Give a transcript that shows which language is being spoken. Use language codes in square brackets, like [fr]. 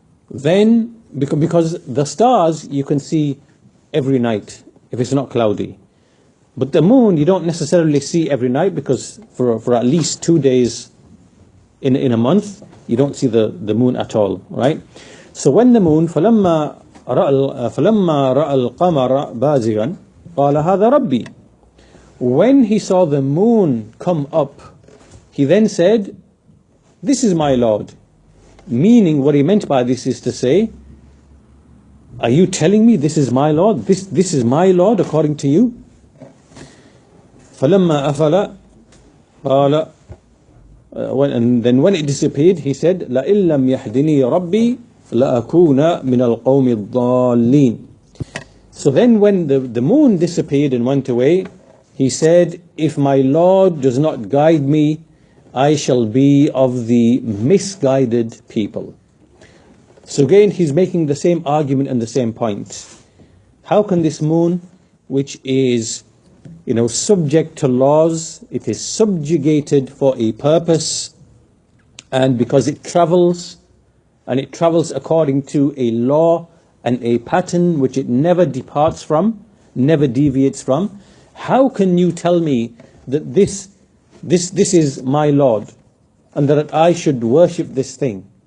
[en] Then, because the stars you can see every night if it's not cloudy. But the moon you don't necessarily see every night, because for at least 2 days in a month you don't see the moon at all, right? So when the moon, [ar] فَلَمَّا رَأَى الْقَمَرَ بَازِغًا قَالَ هَذَا رَبِّي. [en] When he saw the moon come up, he then said, this is my Lord. Meaning what he meant by this is to say, are you telling me this is my Lord? This is my Lord according to you? [ar] فَلَمَّا أَفَلَ قَالَ, [en] and then when it disappeared, he said, [ar] لَإِن لَّمْ يَهْدِنِي رَبِّي لَأَكُونَ مِنَ الْقَوْمِ الضَّالِّينَ. [en] So then when the moon disappeared and went away, he said, if my Lord does not guide me, I shall be of the misguided people. So again, he's making the same argument and the same point. How can this moon, which is subject to laws, it is subjugated for a purpose, and because it travels, and it travels according to a law and a pattern which it never departs from, never deviates from, how can you tell me that this is my Lord and that I should worship this thing?